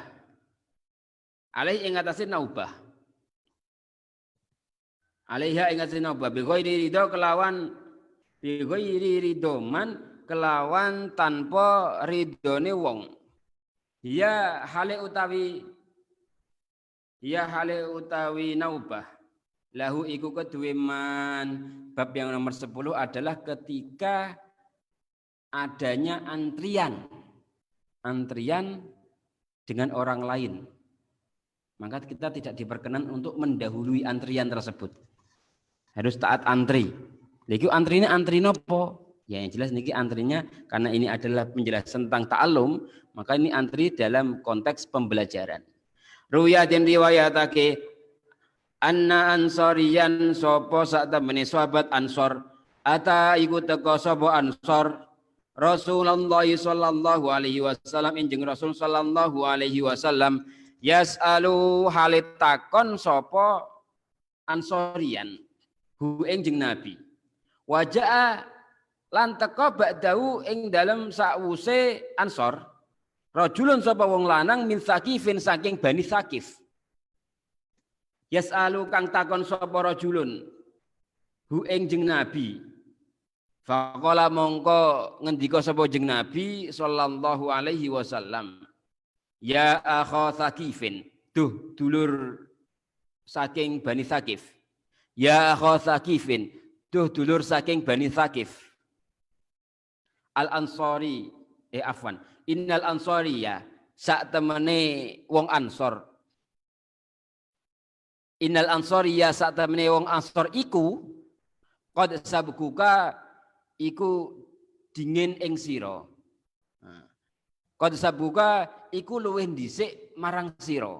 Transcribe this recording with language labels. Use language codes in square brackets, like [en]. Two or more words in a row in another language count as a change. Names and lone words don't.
[jv] Alaihi ing atase naubah. Alaiha ing atase naubah [ar] بغير رضا [jv] kelawan tanpa ridhone wong. Ya hale utawi naubah. Lahu iku kedue man. [id] Bab yang nomor 10 adalah ketika adanya antrian dengan orang lain. Maka kita tidak diperkenan untuk mendahului antrian tersebut. Harus taat antri. Lagi antrinya antri nopo? Ya yang jelas niki antrinya karena ini adalah penjelasan tentang ta'allum, maka ini antri dalam konteks pembelajaran. [jv] Ruwiyatin riwayatake [ar] أن أنصاريا [jv] sapa sak temene sahabat Ansor ata iku teka sapa Ansor Rasulullah [ar] صلى الله عليه وسلم [jv] enjing Rasul [ar] صلى الله عليه وسلم [jv] yasalu halit takon sapa Ansoriyan hu enjing Nabi wajaa lan teka ba'dahu ing dalem sakwuse Ansor rajulun sapa wong lanang [ar] من ثقيف [jv] saking Bani Sakif. Yas'alu kang takon sapa rajulun hu ing jeng Nabi. Faqala mongko ngendika sapa jeng Nabi [ar] صلى الله عليه وسلم. يا أخا ثقيف, [jv] duh dulur saking Bani Sakif. [ar] يا أخا ثقيف, [jv] duh dulur saking Bani Sakif. Al-Ansari afwan. [ar] إن الأنصاري [jv] sak temene wong Ansor. [ar] إن الأنصاري [jv] sak temene wong Ansor iku [ar] قد سبقك [jv] iku dingin ing sira. [ar] قد سبقك [jv] iku luwih dhisik marang sira.